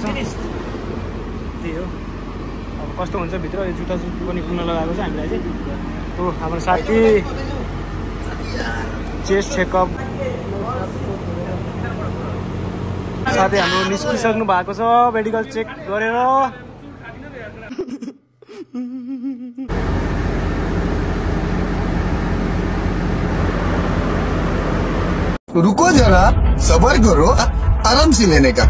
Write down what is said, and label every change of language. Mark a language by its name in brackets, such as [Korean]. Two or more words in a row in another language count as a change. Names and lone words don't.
[Nepali] त्यही हो अब कस्तो हुन्छ भित्र। यो जुत्ता पनि खुल्न लगाएको छ हामीलाई चाहिँ। हो हाम्रो साथी [English] chest checkup [Nepali] साथी हाम्रो निस्किसक्नु भएको छ [English] medical check [Nepali] गरेर। [Hindi] रुको जरा सबर करो आराम से लेने का।